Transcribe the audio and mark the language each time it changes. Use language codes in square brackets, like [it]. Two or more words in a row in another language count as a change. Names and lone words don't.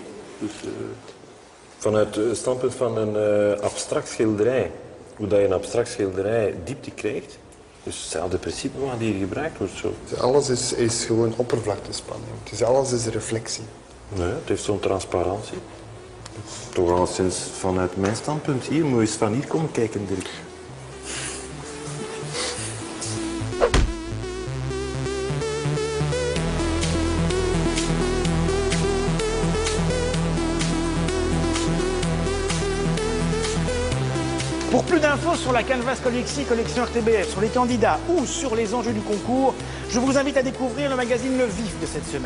[nl] Dus, vanuit het standpunt van een abstract schilderij, hoe dat je een abstract schilderij diepte krijgt, dus hetzelfde principe wat hier gebruikt wordt. Zo. Alles is gewoon oppervlaktespanning. Dus alles is reflectie. Nee, het heeft zo'n transparantie. Toch alleszins vanuit mijn standpunt hier, moet je eens van hier komen kijken, Dirk. [fr] Pour plus d'infos sur la Canvas Collection RTBF, sur les candidats ou sur les enjeux du concours, je vous invite à découvrir le magazine Le Vif de cette semaine.